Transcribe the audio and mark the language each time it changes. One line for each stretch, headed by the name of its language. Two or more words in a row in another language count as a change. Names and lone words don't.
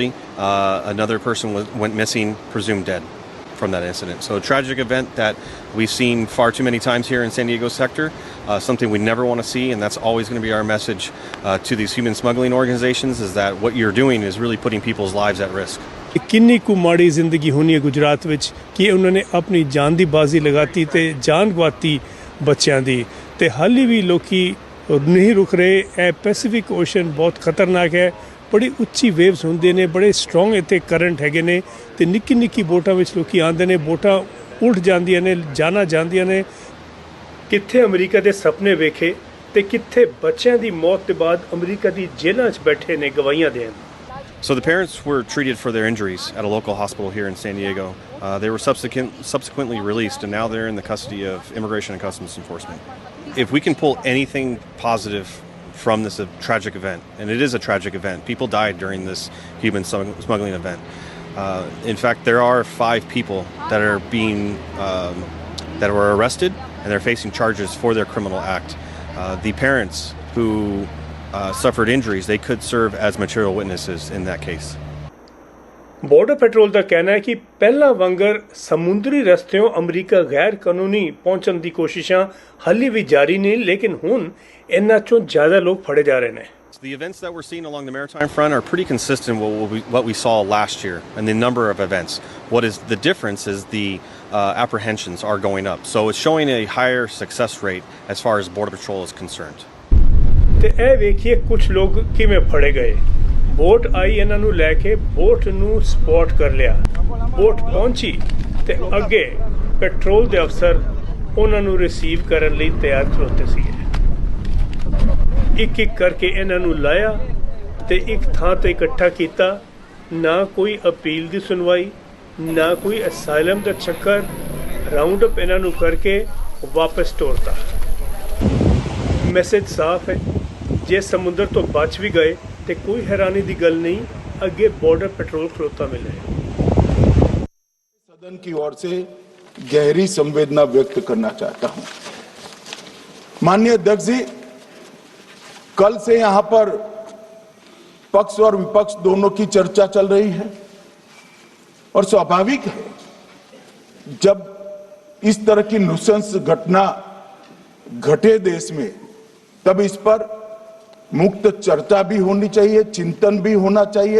English: Another person went missing, presumed dead from that incident. So a tragic event that we've seen far too many times here in San Diego sector, something we never want to see, and that's always going to be our message to these human smuggling organizations, is that what you're doing is really putting people's lives at risk.
Punjabi: ਕਿੰਨੀ ਕੁ ਮਾੜੀ ਜ਼ਿੰਦਗੀ ਹੋਣੀ ਹੈ ਗੁਜਰਾਤ ਵਿੱਚ ਕਿ ਉਹਨਾਂ ਨੇ ਆਪਣੀ ਜਾਨ ਦੀ ਬਾਜ਼ੀ ਲਗਾਤੀ ਤੇ ਜਾਨ ਗਵਾਤੀ ਬੱਚਿਆਂ ਦੀ, ਤੇ ਹਾਲੇ ਵੀ ਲੋਕੀ ਨਹੀਂ ਰੁਕ ਰਹੇ। ਇਹ ਪੈਸੀਫਿਕ ਓਸ਼ਨ ਬਹੁਤ ਖਤਰਨਾਕ ਹੈ, ਬੜੀ ਉੱਚੀ ਵੇਵਸ ਹੁੰਦੇ ਨੇ, ਬੜੇ ਸਟਰੋਂਗ ਇੱਥੇ ਕਰੰਟ ਹੈਗੇ ਨੇ, ਤੇ ਨਿੱਕੀ ਨਿੱਕੀ ਬੋਟਾਂ ਵਿੱਚ ਲੋਕੀ ਆਉਂਦੇ ਨੇ, ਬੋਟਾਂ ਉਲਟ ਜਾਂਦੀਆਂ ਨੇ, ਜਾਨਾਂ ਜਾਂਦੀਆਂ ਨੇ। ਕਿੱਥੇ ਅਮਰੀਕਾ ਦੇ ਸੁਪਨੇ ਵੇਖੇ ਤੇ ਕਿੱਥੇ ਬੱਚਿਆਂ ਦੀ ਮੌਤ ਤੋਂ ਬਾਅਦ ਅਮਰੀਕਾ ਦੀ ਜੇਲ੍ਹਾਂ 'ਚ ਬੈਠੇ ਨੇ ਗਵਾਹੀਆਂ ਦੇਣ।
English: So the parents were treated for their injuries at a local hospital here in San Diego. They were subsequently released, and now they're in the custody of Immigration and Customs Enforcement. If we can pull anything positive from this tragic event, and it is a tragic event, people died during this human smuggling event. In fact, there are 5 people that are being that were arrested, and they're facing charges for their criminal act. The parents who suffered injuries, they could serve as material witnesses in that case.
Punjabi: ਬਾਰਡਰ ਪੈਟਰੋਲ ਦਾ ਕਹਿਣਾ ਹੈ ਕਿ ਪਹਿਲਾਂ ਵਾਂਗਰ ਸਮੁੰਦਰੀ ਰਸਤਿਓਂ ਅਮਰੀਕਾ ਗੈਰ ਕਾਨੂੰਨੀ ਪਹੁੰਚਣ ਦੀ ਕੋਸ਼ਿਸ਼ਾਂ ਹਾਲੇ ਵੀ ਜਾਰੀ ਨੇ, ਲੇਕਿਨ ਹੁਣ ਇਹਨਾਂ ਚੋਂ ਜ਼ਿਆਦਾ ਲੋਕ ਫੜੇ ਜਾ ਰਹੇ ਨੇ।
English: The events that we're seeing along the maritime front are pretty consistent with what we saw last year and the number of events. What is the difference is the apprehensions are going up. So it's showing a higher success rate as far as Border Patrol is concerned.
Punjabi: ਤੇ ਇਹ ਵੇਖੀਏ ਕੁਝ ਲੋਕ ਕਿਵੇਂ ਫੜੇ ਗਏ। ਬੋਟ ਆਈ, ਇਹਨਾਂ ਨੂੰ ਲੈ ਕੇ ਬੋਟ ਨੂੰ ਸਪੌਟ ਕਰ ਲਿਆ। ਬੋਟ ਪਹੁੰਚੀ ਤੇ ਅੱਗੇ ਪੈਟਰੋਲ ਦੇ ਅਫਸਰ ਉਹਨਾਂ ਨੂੰ ਰਿਸੀਵ ਕਰਨ ਲਈ ਤਿਆਰ ਖਲੋਤੇ ਸੀਗੇ। ਇੱਕ ਇੱਕ ਕਰਕੇ ਇਹਨਾਂ ਨੂੰ ਲਾਇਆ ਤੇ ਇੱਕ ਥਾਂ ਤੇ ਇਕੱਠਾ ਕੀਤਾ। ਨਾ ਕੋਈ ਅਪੀਲ ਦੀ ਸੁਣਵਾਈ, ਨਾ ਕੋਈ ਅਸਾਈਲਮ ਦਾ ਚੱਕਰ,
English: round up
Punjabi: ਇਹਨਾਂ ਨੂੰ ਕਰਕੇ ਵਾਪਸ ਤੋਰਤਾ। ਮੈਸੇਜ ਸਾਫ਼ ਹੈ, ਜੇ ਸਮੁੰਦਰ ਤੋਂ ਬਚ ਵੀ ਗਏ ਤੇ ਕੋਈ ਹੈਰਾਨੀ ਦੀ ਗੱਲ नहीं, ਅੱਗੇ ਬਾਰਡਰ ਪੈਟਰੋਲ ਖਲੋਤਾ ਮਿਲੇ।
Hindi: सदन की ओर से गहरी संवेदना व्यक्त करना चाहता हूं। माननीय अध्यक्ष जी, कल से यहां पर पक्ष और विपक्ष दोनों की चर्चा चल रही है और स्वाभाविक है जब इस तरह की नुसंस घटना घटे देश में तब इस पर मुक्त चर्चा भी होनी चाहिए, चिंतन भी होना चाहिए।